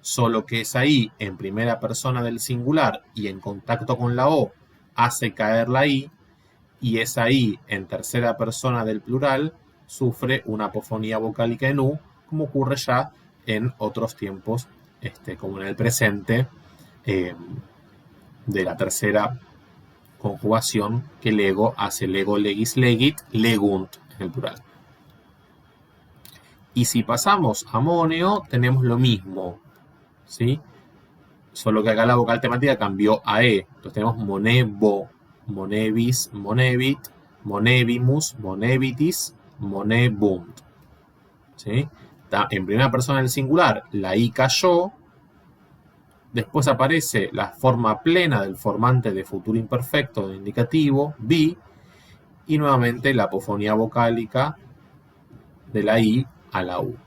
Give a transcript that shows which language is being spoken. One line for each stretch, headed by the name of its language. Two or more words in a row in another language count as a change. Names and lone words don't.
Spanish: solo que esa I en primera persona del singular y en contacto con la O hace caer la I, y esa I en tercera persona del plural sufre una apofonía vocálica en U, como ocurre ya en otros tiempos, como en el presente, de la tercera conjugación que lego hace lego,
Latin: legis, legit, legunt
Spanish: en el plural. Y si pasamos a moneo, tenemos lo mismo, ¿sí? Solo que acá la vocal temática cambió a E. Entonces tenemos
Latin: monebo, monevis, monevit, monevimus, monevitis, monebunt,
Spanish: ¿sí? En primera persona del singular, la I cayó. Después aparece la forma plena del formante de futuro imperfecto de indicativo, bi, y nuevamente la apofonía vocálica de la I a la U.